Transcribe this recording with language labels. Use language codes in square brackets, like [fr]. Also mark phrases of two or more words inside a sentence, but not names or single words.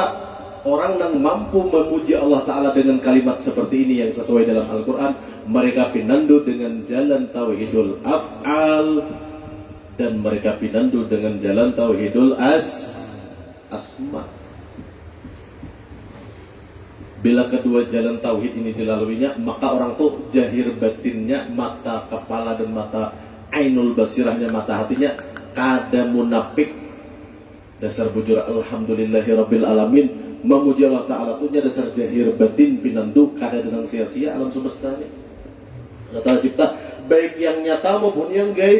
[bjn] Orang yang mampu memuji Allah Ta'ala dengan kalimat seperti ini yang sesuai dalam Al-Quran, mereka pinandu dengan jalan [ar] توحيد الأفعال, [bjn] dan mereka pinandu dengan jalan [ar] توحيد الأسماء. [bjn] Bila kedua jalan tauhid ini dilaluinya, maka orang tuh jahir batinnya, mata kepala dan mata ainul basirahnya, mata hatinya kada munafik. Dasar bujur [ar] الحمد لله رب العالمين, [bjn] memuji Allah Ta'ala punya dasar jahir batin pinandu kada dengan sia-sia alam semesta ini. Allah Ta'ala cipta baik yang nyata maupun yang gaib.